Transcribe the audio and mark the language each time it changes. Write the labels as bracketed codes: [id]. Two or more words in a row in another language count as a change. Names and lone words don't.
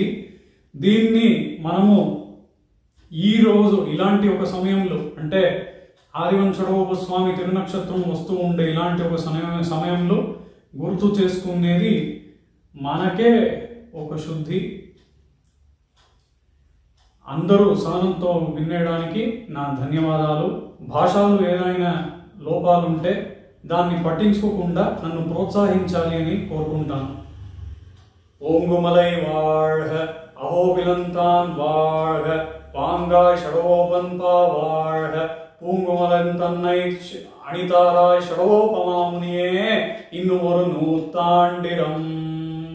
[te] దీన్ని మనము ఈరోజు ఇలాంటి ఒక సమయంలో, అంటే ఆదివంశడోపస్వామి తిరునక్షత్రం వస్తూ ఉండే ఇలాంటి ఒక సమయంలో గుర్తు చేసుకునేది మనకే ఒక శుద్ధి. అందరూ సహనంతో వినేయడానికి నా ధన్యవాదాలు. భాషలు ఏదైనా లోపాలుంటే దాన్ని పట్టించుకోకుండా నన్ను ప్రోత్సహించాలి అని కోరుకుంటాను. [ta] ఓంగుమలై வாழ்க, அகோபிலந்தான் வாழ்க, பாங்காய் ஷடோபன்பா வாழ்க, பூங்குமலன் தன்னை அணிதாராய் ஷடோபமாமுனியே இன்னும் ஒரு நூத்தாண்டிரம்.